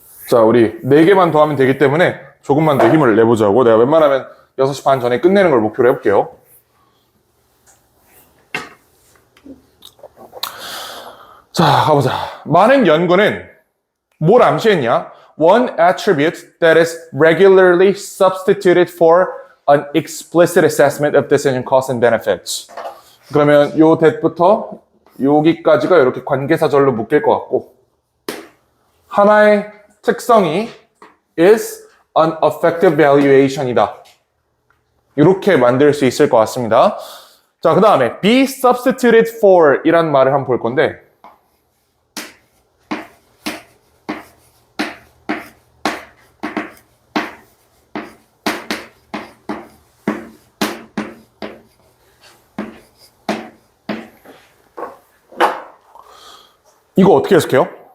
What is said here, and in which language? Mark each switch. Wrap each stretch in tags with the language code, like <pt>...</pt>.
<ko>자, 우리 4개만 더 하면 되기 때문에 조금만 더 힘을 내보자고. 내가 웬만하면 6시 반 전에 끝내는 걸 목표로 해볼게요. 자, 가보자. 많은 연구는 뭘 암시했냐?</ko> <en>One attribute that is regularly substituted for an explicit assessment of decision costs and benefits.</en> <ko>그러면 요 that부터 여기까지가 이렇게 관계사절로 묶일 것 같고 하나의 특성이 is an effective valuation이다. 이렇게 만들 수 있을 것 같습니다. 자, 그 다음에 be substituted for 이란 말을 한번 볼 건데 이거 어떻게 해석해요?</ko>